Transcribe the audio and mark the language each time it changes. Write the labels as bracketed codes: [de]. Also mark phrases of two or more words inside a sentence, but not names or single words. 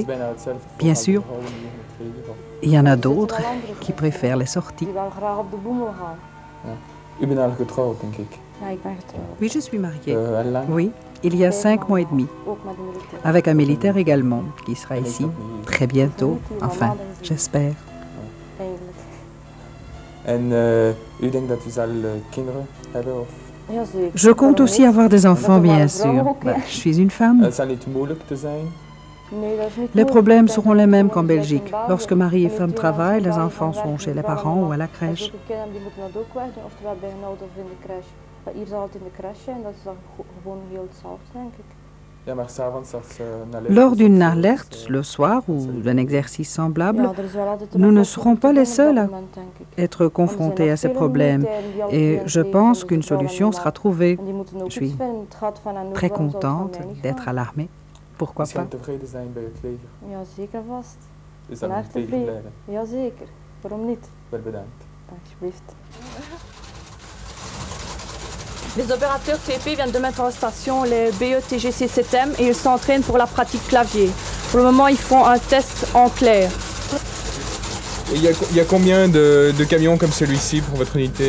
[fr] Bien sûr, il y en a d'autres qui préfèrent les sorties. [nl] U bent al getrouwd, denk ik. [fr] Oui, je suis mariée. [nl] Al lang? [fr] Oui, il y a 5 mois et demi. Avec un militaire également, qui sera ici très bientôt, enfin, j'espère. [nl] En u denkt dat u zal kinderen hebben? Of? [fr] Je compte aussi avoir des enfants, bien sûr. Je suis une femme. [nl] Het zal niet moeilijk te zijn. [fr] Les problèmes seront les mêmes qu'en Belgique. Lorsque mari et femme travaillent, les enfants sont chez les parents ou à la crèche. [nl] Ja, maar s'avonds als een alert [fr] Lors [nl] is, [fr] d'une alerte, le soir, ou d'un exercice semblable, nous ne serons pas les seuls à être confrontés à ces problèmes. Et je pense qu'une solution sera trouvée. Je suis très contente d'être à l'armée. Pourquoi [nl] misschien [fr] pas? [nl] tevreden zijn bij het leger. Ja, zeker vast. Dus dan Van moet harte het leger blijven. Jazeker. Waarom niet? Wel bedankt. Alsjeblieft. [fr] Les opérateurs TP viennent de mettre en station les BE TGC 7M et ils s'entraînent pour la pratique clavier. Pour le moment, ils font un test en clair. Il y a combien de camions comme celui-ci pour votre unité?